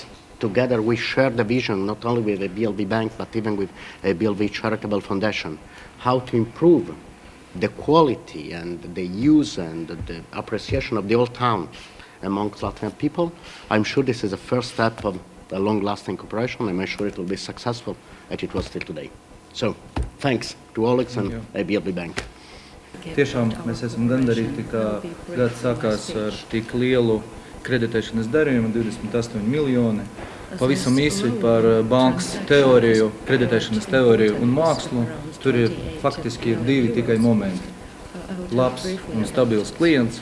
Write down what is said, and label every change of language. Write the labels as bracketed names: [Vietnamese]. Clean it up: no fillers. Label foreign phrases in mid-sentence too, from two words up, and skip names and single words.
[English] Together we share the vision not only with ABLV Bank but even with ABLV Charitable Foundation, how to improve the quality and the use and the appreciation of the old town amongst Latvian people. I'm sure this is the first step of a long-lasting cooperation, and I'm sure it will be successful as it was till today. So, thanks to Alex and ABLV Bank. [Latvian] Tiešām mēs esam gandarīti, ka gads sākās ar tik lielu kreditēšanas darījumu, 28 miljoni. Pavisam īsi par bankas teoriju, kreditēšanas teoriju un mākslu. Tur ir faktiski divi tikai momenti. Labs un stabils klients.